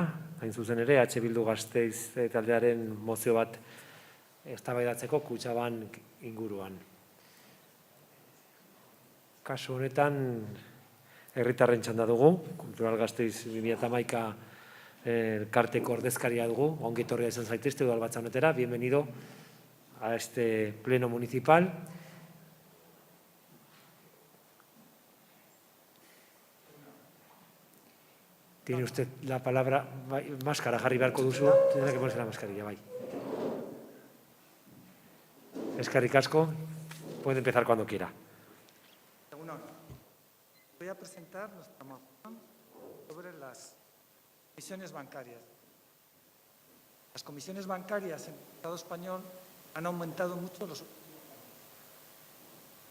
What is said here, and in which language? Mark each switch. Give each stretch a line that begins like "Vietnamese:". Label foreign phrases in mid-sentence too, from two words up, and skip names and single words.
Basque: Hain zuzen ere, EH Bildu Gasteiz taldearen mozio bat eztabaidatzeko Kutxabank inguruan. Kasu honetan, herritarren txanda dugu, Kultural Gasteiz 2011 elkarteko ordezkaria dugu, ongi etorria izan zaitezte udalbatza honetara,
Spanish: bienvenido a este pleno municipal. Tiene usted la palabra, máscara,
Basque: jarri beharko duzu,
Spanish: tendrá que ponerse la mascarilla,
Basque: bai. Eskerrik asko,
Spanish: puede empezar cuando quiera. Voy a presentar nuestra moción sobre las comisiones bancarias. Las comisiones bancarias en el Estado español han aumentado mucho los últimos años.